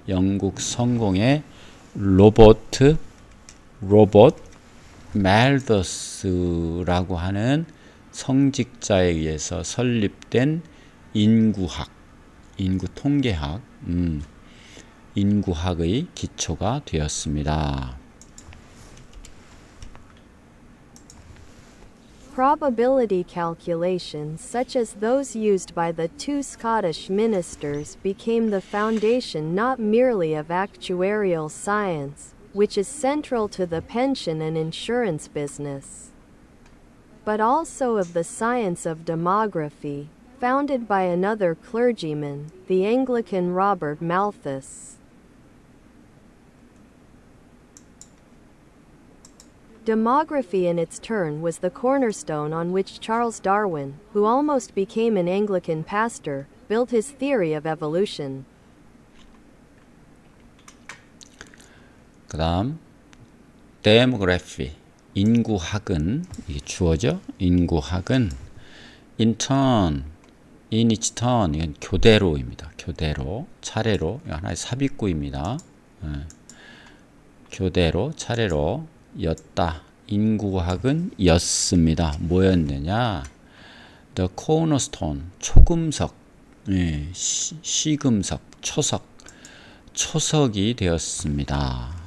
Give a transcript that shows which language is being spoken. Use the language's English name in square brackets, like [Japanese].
[Korean] 영국 성공의 로버트 멜더스라고 하는 성직자에 의해서 설립된 인구학, 인구 통계학, 인구학의 기초가 되었습니다. [English] Probability calculations such as those used by the two Scottish ministers became the foundation not merely of actuarial science, which is central to the pension and insurance business, but also of the science of demography, founded by another clergyman, the Anglican Robert Malthus. Demography in its turn was the cornerstone on which Charles Darwin, who almost became an Anglican pastor, built his theory of evolution. [Korean] 그 다음 demography, 인구학은, 이게 주어죠. 인구학은 [English] in turn, in each turn, [Korean] 이건 교대로입니다. 교대로, 차례로, 이거 하나의 삽입구입니다. 교대로, 차례로 였다. 인구학은 였습니다. 뭐였느냐? The cornerstone, 초금석, 시금석, 초석, 초석이 되었습니다.